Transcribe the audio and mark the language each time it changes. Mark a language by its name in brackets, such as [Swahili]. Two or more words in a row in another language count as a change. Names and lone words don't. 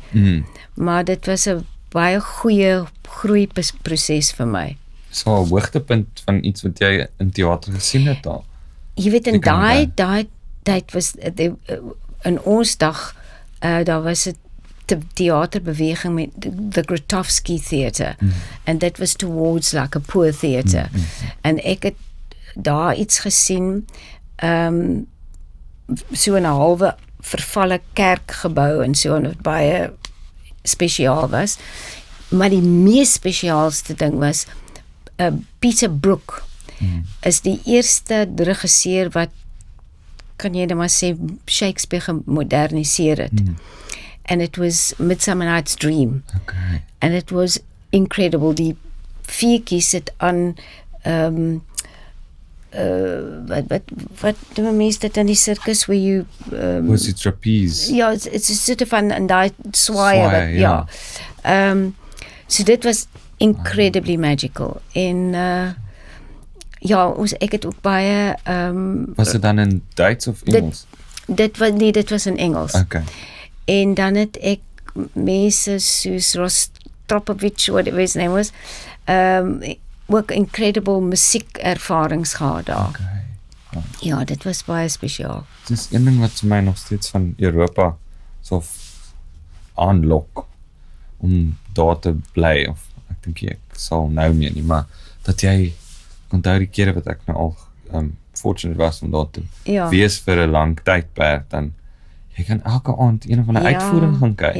[Afrikaans] Maar dit was 'n baie goeie groeiproses vir my. So 'n hoogtepunt van iets wat jy in teater gesien het daar. Jy weet in daai tyd was in ons dag daar was 'n theaterbeweging met [English] the Grotowski Theatre and that was towards like a poor theatre [Afrikaans] en ek het daar iets gesien so 'n halwe vervalle kerkgebou en so wat baie spesiaal was maar die mees spesiaalste ding was Peter Brook is die eerste regisseur wat kan jy net maar sê Shakespeare gemoderniseer het [English] and it was Midsummer Night's Dream. Okay. And it was incredible. [Afrikaans] Die viertjies het aan wat doen mense dit in die circus [English] where you was it trapeze? [Afrikaans] Ja, [English] it's a sort of [Afrikaans] van daai swaai ja. So dit was [English] incredibly magical [Afrikaans] en ja, ek het ook baie was dit dan in Duits of Engels? Dit was in Engels. [English] Okay. [Afrikaans] En dan het ek mense soos Rostropovich, [English] whatever his name was, [Afrikaans] ook incredible musiekervarings gehad daar. [English] Okay. [Afrikaans] Ja, dit was baie spesiaal. Dit is een ding wat my nog steeds van Europa so aanlok om daar te bly, of ek dink ek sal nou nie, maar dat jy onthou die kere wat ek nou al fortunate was om daar te wees vir 'n lang tydperk, dan jy kan elke aand een of ander uitvoering gaan kyk.